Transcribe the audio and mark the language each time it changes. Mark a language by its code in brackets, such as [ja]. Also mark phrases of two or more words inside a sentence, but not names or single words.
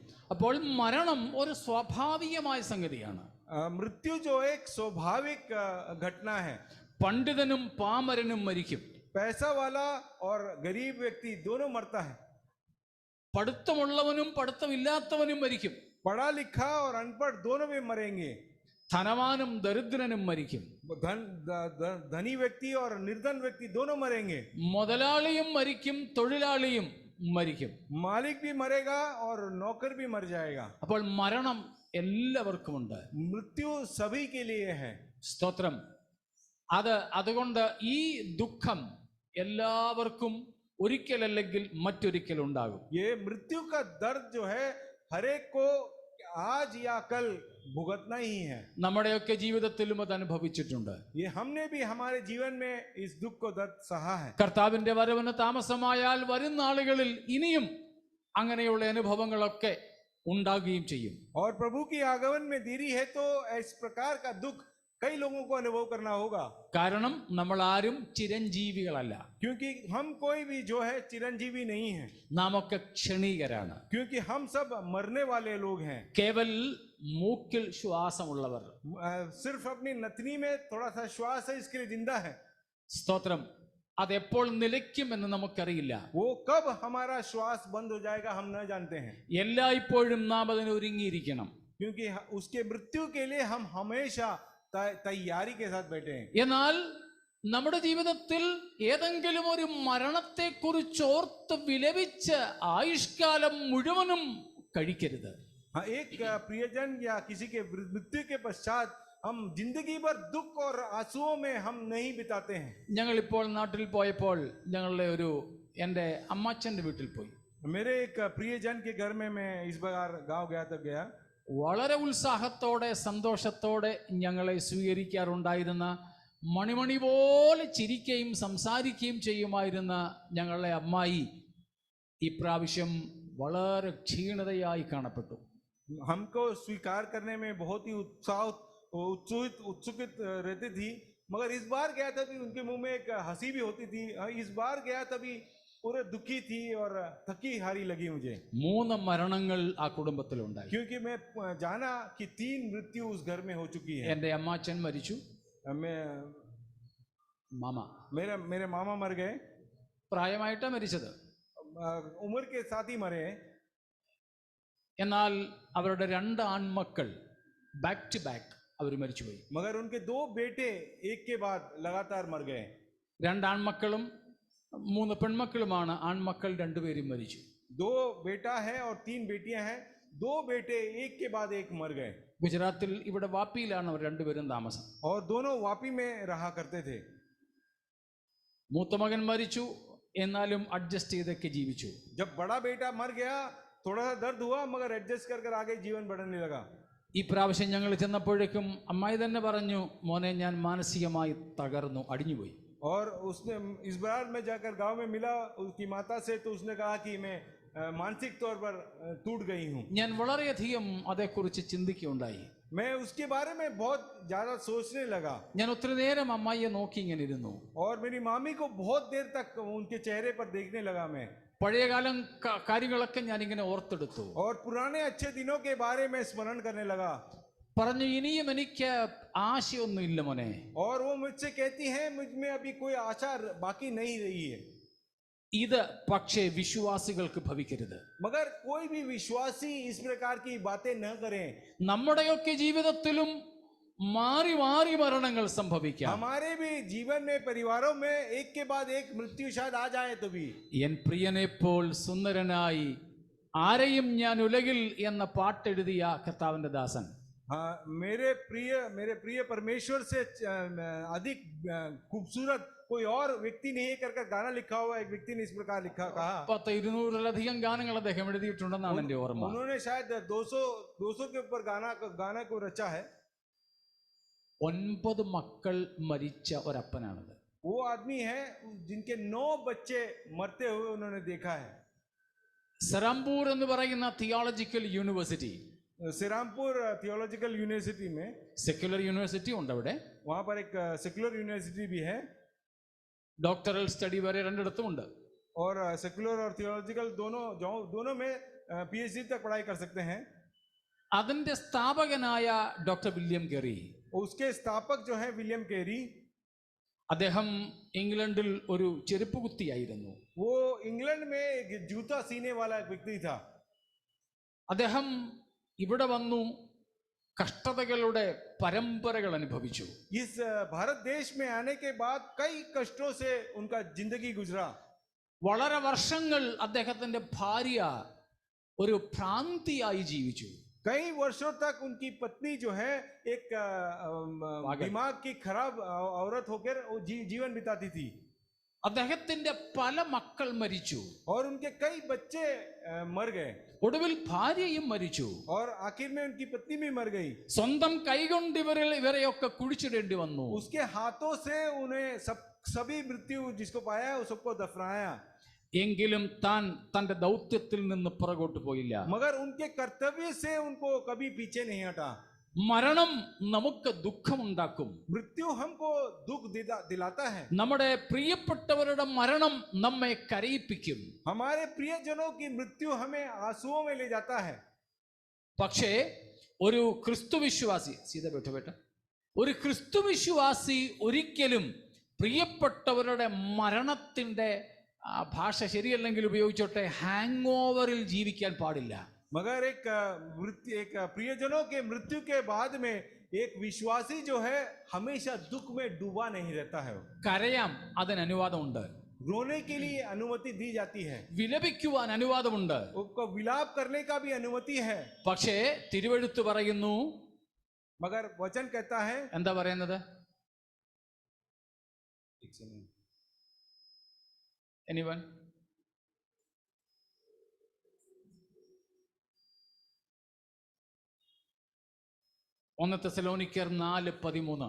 [ml] അപ്പോൾ മരണം ഒരു സ്വാഭാവികമായ സംഗതിയാണ്. [hi] मृत्यु जो एक स्वाभाविक घटना है. [ml] പണ്ഡിതനും പാമരനും മരിക്കും. [hi] पैसा वाला और गरीब व्यक्ति दोनों मरता है. [ml] പഠിത്തമുള്ളവനും പഠിത്തമില്ലാത്തവനും മരിക്കും. [hi] पढ़ा लिखा और अनपढ़ दोनों भी मरेंगे. [ml] ധനവാനും ദരിദ്രനും മരിക്കും. [hi] धनी व्यक्ति और निर्धन व्यक्ति दोनों मरेंगे. [ml] മുതലാളിയും മരിക്കും, തൊഴിലാളിയും മരിക്കും. [hi] मालिक भी मरेगा और नौकर भी मर जाएगा. [ml] അപ്പോൾ മരണം എല്ലാവർക്കുമുണ്ട്. [hi] मृत्यु सभी के लिए है. [ml] സ്തോത്രം. അതുകൊണ്ട് ഈ ദുഃഖം എല്ലാവർക്കും ഒരിക്കലല്ലെങ്കിൽ മറ്റൊരിക്കൽ ഉണ്ടാകും. [hi] ये मृत्यु का दर्द जो है हर एक को आज या कल भुगतना ही है. [ml] നമ്മുടെയൊക്കെ ജീവിതത്തിലും അത് അനുഭവിച്ചിട്ടുണ്ട്. [hi] ये हमने भी हमारे जीवन में इस दुख को दर्द सहा है. [ml] കർത്താവിന്റെ വരവിന് താമസമായാൽ വരുന്ന നാളുകളിൽ ഇനിയും അങ്ങനെയുള്ള അനുഭവങ്ങളൊക്കെ ഉണ്ടാകുകയും ചെയ്യും. [hi] और प्रभु की आगमन में देरी है तो इस प्रकार का दुख कई लोगों को अनुभव करना होगा. [ml] കാരണം നമ്മൾ ആരും ചിരഞ്ജീവികളല്ല. [hi] क्योंकि हम कोई भी जो है चिरंजीवी नहीं है. [ml] നാം ഒക്കെ ക്ഷണികരാണ്. [hi] क्योंकि हम सब मरने वाले लोग हैं. [ml] കേവൽ മൂക്കിൽ ശ്വാസമുള്ളവർ. [hi] सिर्फ अपनी नथनी में थोड़ा सा श्वास है, इसके लिए जिंदा है. [ml] സ്തോത്രം. അതെപ്പോൾ നിലയ്ക്കുമെന്ന് നമുക്കറിയില്ല. [hi] वो कब हमारा श्वास बंद हो जाएगा हम न जानते हैं. [ml] എല്ലായ്പ്പോഴും നാം അതിന് ഒരുങ്ങിയിരിക്കണം. [hi] क्योंकि उसके मृत्यु के लिए हम हमेशा तैयारी के साथ बैठे हैं. [ml] എന്നാൽ നമ്മുടെ ജീവിതത്തിൽ ഏതെങ്കിലും ഒരു മരണത്തെക്കുറിച്ച് ഓർത്ത് വിലപിച്ച് ആയുഷ്കാലം മുഴുവനും കഴിക്കരുത്. [hi] हाँ, एक प्रियजन या किसी के मृत्यु के पश्चात हम जिंदगी भर दुख और आंसुओं में हम नहीं बिताते हैं. [ml] ഞങ്ങൾ ഇപ്പോൾ നാട്ടിൽ പോയപ്പോൾ ഞങ്ങളുടെ എൻ്റെ അമ്മാച്ചൻ്റെ വീട്ടിൽ പോയി. [hi] मेरे एक प्रियजन के घर में मैं इस बार गांव गया तब गया. [ml] വളരെ ഉത്സാഹത്തോടെ സന്തോഷത്തോടെ ഞങ്ങളെ സ്വീകരിക്കാറുണ്ടായിരുന്ന, മണിമണി പോലെ ചിരിക്കുകയും സംസാരിക്കുകയും ചെയ്യുമായിരുന്ന ഞങ്ങളുടെ അമ്മായി ഇപ്രാവശ്യം വളരെ ക്ഷീണിതയായി കാണപ്പെട്ടു. [hi] हमको स्वीकार करने में बहुत ही उत्सुकित रहती थी, मगर इस बार गया तभी उनके मुंह में एक हंसी भी होती थी. इस बार गया तभी पूरे दुखी थी और थकी हारी लगी मुझे. [ml] 3 മരണങ്ങൾ ആ കുടുംബത്തിലുണ്ടായി. [hi] क्योंकि मैं जाना कि 3 मृत्यु उस घर में हो चुकी है. [ml] എൻ്റെ അമ്മാച്ചൻ മരിച്ചു. [hi] मेरे मामा मर गए. [ml] പ്രായമായിട്ടാണ് മരിച്ചത്. [hi] उम्र के साथ ही मरे. [ml] എന്നാൽ അവരുടെ 2 ആൺമക്കൾ [en] back to back [ml] അവർ മരിച്ചുപോയി. [hi] मगर उनके 2 बेटे एक के बाद लगातार मर गए. [ml] 2 ആൺമക്കളും 3 പെൺമക്കളുമാണ്. ആൺമക്കൾ 2 പേരും മരിച്ചു. [hi] 2 बेटा है और 3 बेटियां हैं. 2 बेटे एक के बाद एक मर गए. [ml] ഗുജറാത്തിൽ ഇവിടെ വാപ്പിയിലാണ് അവർ 2 പേരും താമസം. [hi] और दोनों वापी में रहा करते थे. [ml] മൂത്ത മകൻ മരിച്ചു, എന്നാലും അഡ്ജസ്റ്റ് ചെയ്തൊക്കെ ജീവിച്ചു. [hi] जब बड़ा बेटा मर गया थोड़ा सा दर्द हुआ, मगर एडजस्ट कर आगे जीवन बढ़ने लगा. [ml] ഈ പ്രാവശ്യം ഞങ്ങൾ ചെന്നപ്പോഴേക്കും അമ്മായി തന്നെ പറഞ്ഞു, മോനെ ഞാൻ മാനസികമായി തകർന്നു, അടിഞ്ഞുപോയി. [hi] और उसने इस बार में जाकर गांव में मिला उसकी माता से, तो उसने कहा कि मैं मानसिक तौर पर टूट गई हूँ. [ml] ഞാൻ വളരെയധികം അതേക്കുറിച്ച് ചിന്തിക്കുകയുണ്ടായി. [hi] मैं उसके बारे में बहुत ज्यादा सोचने लगा. [ml] ഞാൻ ഒത്തിരി നേരം അമ്മായിയെ നോക്കി ഇങ്ങനെ ഇരുന്നു. [hi] और मेरी मामी को बहुत देर तक उनके चेहरे पर देखने लगा मैं. [ml] പഴയകാലം കാര്യങ്ങളൊക്കെ ഞാൻ ഇങ്ങനെ ഓർത്തെടുത്തു. [hi] और पुराने अच्छे दिनों के बारे में स्मरण करने लगा. [ml] പറഞ്ഞു, ഇനിയും എനിക്ക് ആശയൊന്നുമില്ല മോനെ. [hi] और वो मुझसे कहती है मुझ में अभी कोई आशा बाकी नहीं रही है. [ml] ഇത് പക്ഷേ വിശ്വാസികൾക്ക് ഭവിക്കരുത്. [hi] मगर कोई भी विश्वासी इस प्रकार की बातें न करें. [ml] നമ്മുടെയൊക്കെ ജീവിതത്തിലും മാറി മാറി മരണങ്ങൾ സംഭവിക്കാം. [hi] हमारे भी जीवन में परिवारों में एक के बाद एक मृत्यु शायद आ जाए तो भी. [ml] എൻ പ്രിയനെപ്പോൾ സുന്ദരനായി ആരെയും ഞാൻ ഉലകിൽ എന്ന പാട്ടെഴുതിയ കർത്താവിന്റെ ദാസൻ. [hi] हाँ, मेरे प्रिय परमेश्वर से अधिक खूबसूरत कोई और व्यक्ति नहीं है कर गाना लिखा हुआ एक व्यक्ति ने इस प्रकार लिखा कहा. [ml] 200-200-ലധികം ഗാനങ്ങൾ അദ്ദേഹം എഴുതിയിട്ടുണ്ടെന്നാണ് എന്റെ ഓർമ്മ. [hi] उन्होंने शायद 200 के ऊपर गाना को रचा है. [ml] 9 മക്കൾ മരിച്ച ഒരപ്പനാണത്. [hi] वो आदमी है जिनके 9 बच्चे मरते हुए उन्होंने देखा है. [ml] സെറാംപൂർ എന്ന് പറയുന്ന [en] theological university, [hi] सिरामपुर [en] theological university [hi] में, [en] secular university [ml] ഉണ്ട് അവിടെ, [hi] वहां पर एक [en] secular university [hi] भी है [en] doctoral study [ml] വരെ രണ്ടിടത്തും ഉണ്ട്. [hi] और सेक्युलर और थियोलॉजिकल दोनों में पीएचडी तक पढ़ाई कर सकते हैं. [ml] അതിന്റെ സ്ഥാപകനായ ഡോക്ടർ വില്യം കെറി, [hi] उसके स्थापक जो है विलियम केरी, [ml] അദ്ദേഹം ഇംഗ്ലണ്ടിൽ ഒരു ചെരുപ്പ് കുത്തിയായിരുന്നു. [hi] वो इंग्लैंड में एक जूता सीने वाला एक व्यक्ति था. [ml] അദ്ദേഹം ഇവിടെ വന്നു കഷ്ടതകളുടെ പരമ്പരകൾ അനുഭവിച്ചു. [hi] इस भारत देश में आने के बाद कई कष्टों से उनका जिंदगी गुजरा. [ml] വളരെ വർഷങ്ങൾ അദ്ദേഹത്തിന്റെ ഭാര്യ ഒരു ഭ്രാന്തിയായി ജീവിച്ചു. [hi] कई वर्षों तक उनकी पत्नी जो है एक दिमाग की खराब औरत होकर जीवन बिताती थी. [ml] അദ്ദേഹത്തിന്റെ പല മക്കൾ മരിച്ചു. [hi] और उनके कई बच्चे मर गए. [ml] ഒടുവിൽ ഭാര്യയും മരിച്ചു. [hi] और आखिर में उनकी पत्नी भी मर गई. [ml] സ്വന്തം കൈകൊണ്ട് ഇവരെയൊക്കെ കുഴിച്ചിടേണ്ടി വന്നു. [hi] उसके हाथों से उन्हें सभी मृत्यु जिसको पाया सबको दफनाया. [ml] എങ്കിലും താൻ തന്റെ ദൗത്യത്തിൽ നിന്ന് പുറകോട്ട് പോയില്ല. [hi] मगर उनके कर्तव्य से उनको कभी पीछे नहीं हटा. [ml] മരണം നമുക്ക് ദുഃഖമുണ്ടാക്കും. [hi] मृत्यु हमको दुख दिलाता है. [ml] നമ്മുടെ പ്രിയപ്പെട്ടവരുടെ മരണം നമ്മെ കരയിപ്പിക്കും. [hi] हमारे प्रियजनों की मृत्यु हमें आंसुओं में ले जाता है. [ml] പക്ഷേ ഒരു ക്രിസ്തുവിശ്വാസി ഒരു ക്രിസ്തുവിശ്വാസി ഒരിക്കലും പ്രിയപ്പെട്ടവരുടെ മരണത്തിന്റെ ഭാഷ ശരിയല്ലെങ്കിൽ ഉപയോഗിച്ചോട്ടെ, ഹാങ് ഓവറിൽ ജീവിക്കാൻ പാടില്ല. [hi] मगर एक प्रियजनों के मृत्यु के बाद में एक विश्वासी जो है हमेशा दुख में डूबा नहीं रहता है. [ml] കരയാം, അതിന് അനുവാദമുണ്ട്. [hi] रोने के लिए अनुमति दी जाती है. [ml] വിലപിക്കുവാൻ അനുവാദമുണ്ട്. [hi] उसको विलाप करने का भी अनुमति है. [ml] പക്ഷേ തിരുവെഴുത്ത് പറയുന്നു, [hi] मगर वचन कहता है, [ml] എന്താ പറയുന്നത്? എനിവൺ? 1 തെസ്സലോനിക്കർ 4:13.